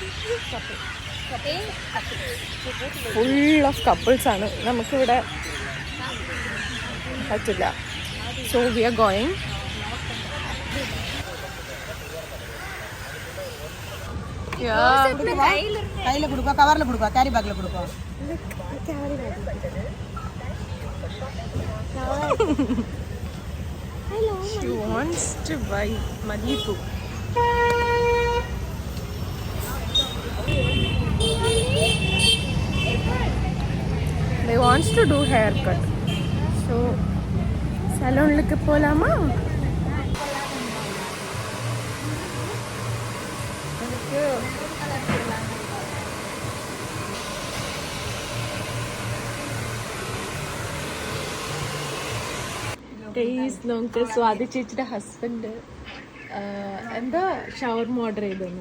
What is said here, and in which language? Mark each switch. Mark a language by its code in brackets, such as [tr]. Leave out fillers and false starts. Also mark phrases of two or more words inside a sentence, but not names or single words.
[en] full of couples ആണ്. [ml] നമുക്കിവിടെ പറ്റില്ല. [en] so we are going. [ta] கையில கொடுப்பா, கவர்ல கொடுப்பா, [en] carry bagல [ta] கொடுப்பா. [en] She wants to buy Malipu. They wants to do haircut. [ml] So salon-ലേക്ക് പോലാമാ? നമുക്ക് സ്വാതി ചേച്ചിയുടെ ഹസ്ബൻഡ് എന്താ ഷവർമ ഓർഡർ ചെയ്തു.